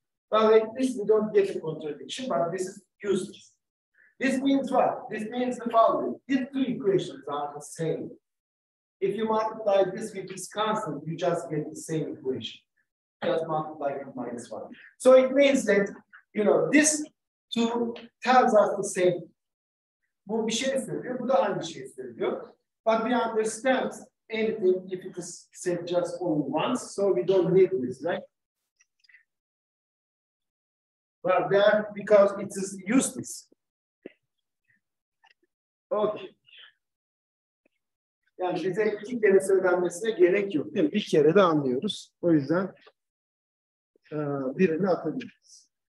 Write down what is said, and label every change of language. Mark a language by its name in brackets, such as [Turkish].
[English] Well, like this, we don't get a contradiction, but this is useless. This means what? This means the following. These two equations are the same. If you multiply this with this constant, you just get the same equation. Just multiply with -1. So it means that, you know, this two tells us the same. [Turkish] Bu bir şey söylüyor, bu da aynı şey söylüyor. [English] But we understand anything if it is said just only once, so we don't need this, right? Well, there, because it is useless. Okay. [Turkish] Yani bize 2 kere söylenmesine gerek yok, değil mi? Bir kere de anlıyoruz. O yüzden birini atabiliriz.